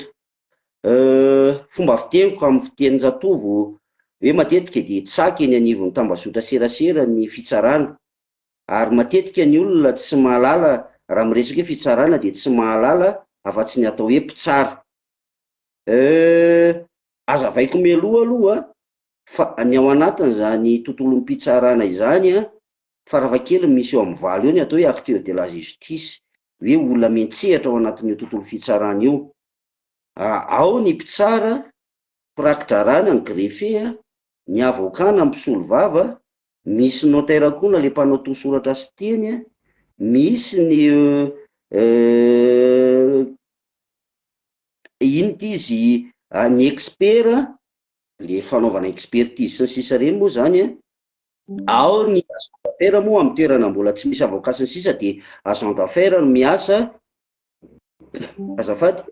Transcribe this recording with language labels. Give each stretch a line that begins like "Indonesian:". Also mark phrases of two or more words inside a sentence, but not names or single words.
Malagasy: Fomba fiteniko amin'ny fiteny Jatovo hoe matetika dia tsaka eny anivon'ny tambazotra serasera ny fitsarana ary matetika ny olona tsy mahalala raha miresaka hoe fitsarana dia tsy mahalala afa-tsy ny atao hoe mpitsara. Azavaiko mialoha aloha fa ny ao anatiny zany tontolom-pitsarana izany faravakely misy eo amin'ny valo eo ny atao hoe
French: acteur de la justice
Malagasy: hoe olona mentsehatra ao anatin'io tontolo fitsarana io. Ao ny mpitsara, mpirakitra rana, ny greffe, ny avokana, ny mpisolo vava, misy notaire koa na le mpanao tosoratra sy teny, misy ny ino ity izy ny expert le fanaovana expertise sy ny sisa reny moa zany ao ny
French: agent d'affaires
Malagasy: moa amin'ny toerana mbola tsy misy avocat sy ny sisa dia
French: agent d'affaires
Malagasy: no miasa azafady.